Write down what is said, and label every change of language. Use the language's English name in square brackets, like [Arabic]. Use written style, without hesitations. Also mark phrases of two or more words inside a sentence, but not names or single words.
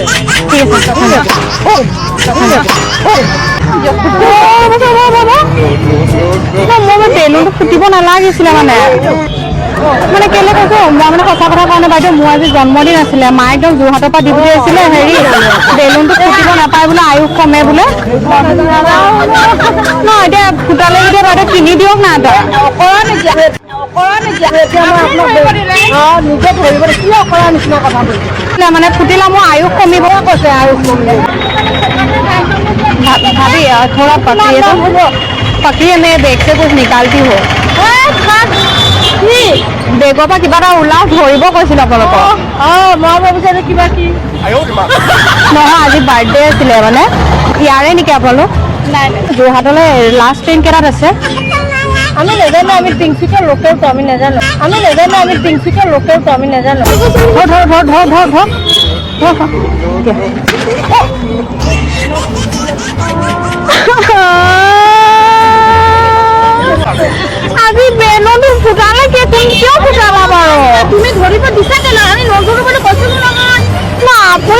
[Assamese] ঠিক আছে মই বেলুনটো ফুটিব নালাগিছিলে মানে কেলে কৈছো মই মানে সঁচা কথা কাৰণে বাইদেউ মোৰ আজি জন্মদিন আছিলে মায়ে একদম যোৰহাটৰ পৰা দি পঠিয়াইছিলে হেৰি বেলুনটো ফুটিব নাপায় বোলে আয়ুস কমে বোলে ন এতিয়া ফুটালে যেতিয়া বাইদেউ কিনি দিয়ক না এটা মানে ফুটিলে মোৰ আয়ুস কমিব কৈছে আয়ুস কমিলে [Hindi] भाभी थोड़ा पकड़िए तो पकड़िए मैं बैग से कुछ निकालती हूँ बेगों पर [Assamese] किबा এটা ওলা ধৰিব কৈছিল আপোনালোকক মই ভাবিছিলো কিবা কি নহয় আজি বাৰ্থডে আছিলে মানে ইয়াৰে নেকি আপোনালোক নাই যোৰহাটলৈ [English] last train [Assamese] কেইটাত আছে আমি নাজানো আমি তিনিচুকীয়া লোকেলটো আমি নাজানো আজি বেলুনটো ফুটালে কি তুমি কিয় ফুটালা বাৰু তুমি ধৰিব দিছা কেলে আমি নধৰো বুলি কৈছিলো নহয় না আপুনি